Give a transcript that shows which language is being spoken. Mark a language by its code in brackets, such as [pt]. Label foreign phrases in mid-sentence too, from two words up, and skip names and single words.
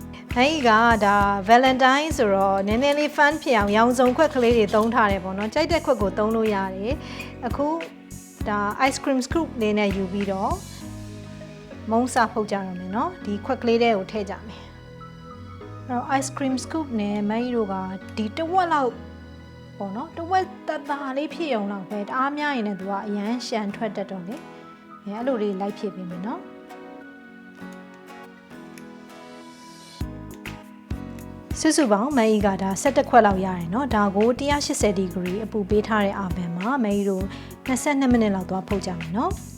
[my] အဲ့ကဒါ Valentines ဆိုတော့နည်းနည်းလေး fun ဖြစ်အောင်ရောင်စုံခွက်ကလေးတွေသုံးထားတယ်ပေါ့နော်ကြိုက်တဲ့ခွက်ကိုသုံးလို့ရတယ်အခုဒါ [en] ice cream scoop [my] လေးနဲ့ယူပြီးတော့မုံစာဖုတ်ကြရမယ်နော်ဒီခွက်ကလေးတွေကိုထည့်ကြမယ်အဲ့တော့ [en] ice cream scoop [my] နဲ့မကြီးတို့ကဒီတစ်ဝက်လောက်ပေါ့နော်တစ်ဝက်တသားလေးဖြစ်အောင်လောက်ပဲတအားများရင်လည်းသူကအရန်ရှန်ထွက်တတ်တော့လေအဲ့လိုလေးလိုက်ဖြစ်ပေးမယ်နော် စုစုပေါင်းမကြီးကဒါ17ခွက်လောက်ရတယ်เนาะဒါကို180ဒီဂရီအပူပေးထားတဲ့အာဗန်မှာမကြီးတို့22မိနစ်လောက်သွားဖုတ်ကြမယ်เนาะ